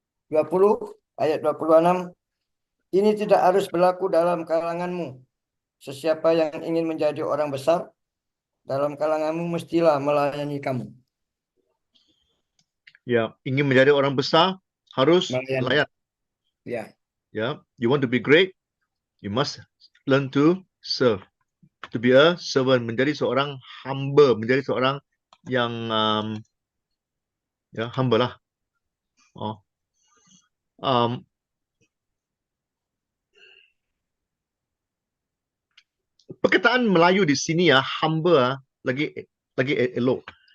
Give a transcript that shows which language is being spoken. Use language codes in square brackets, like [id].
[ms] 20 ayat 26. Ini tidak harus berlaku dalam kalanganmu. Sesiapa yang ingin menjadi orang besar dalam kalanganmu mestilah melayani kamu. Ya, ingin menjadi orang besar harus Melayani. layan. Ya. [en] Ya, you want to be great, you must learn to serve. To be a servant, [ms] menjadi seorang hamba, menjadi seorang yang ya hamba lah. Oh. Perkataan Melayu di sini ya, hamba lagi elok.